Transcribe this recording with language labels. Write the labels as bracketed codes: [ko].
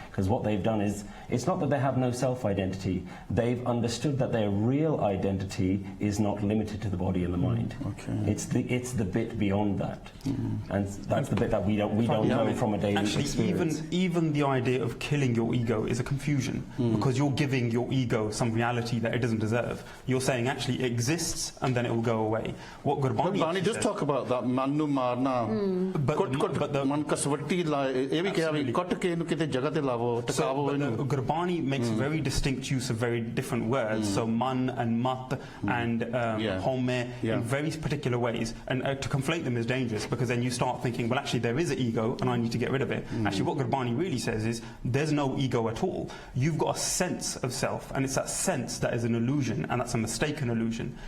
[en] Because what they've done is, it's not that they have no self-identity, they've understood that their real identity is not limited to the body and the mind. It's the bit beyond that. And that's the bit that we don't know from a daily experience. Even the idea of killing your ego is a confusion, because you're giving your ego some reality that it doesn't deserve. You're saying actually it exists and then it will go away. What [pa] Gurbani does talk about that, manu marna, man kaswati la, ਇਹ ਵੀ ਕਿਹਾ ਵੀ ਕੱਟ ਕੇ ਇਹਨੂੰ ਕਿਤੇ ਜਗ੍ਹਾ ਤੇ ਲਾਵੋ ਟਿਕਾਵੋ ਇਹਨੂੰ. [en] Gurbani makes very distinct use of very different words, so man and mat and home in very particular ways, and to conflate them is dangerous because then you start thinking, well, actually there is an ego and I need to get rid of it. Actually, what Gurbani really says is there's no ego at all. You've got a sense of self, and it's that sense that is an illusion, and that's a mistaken illusion.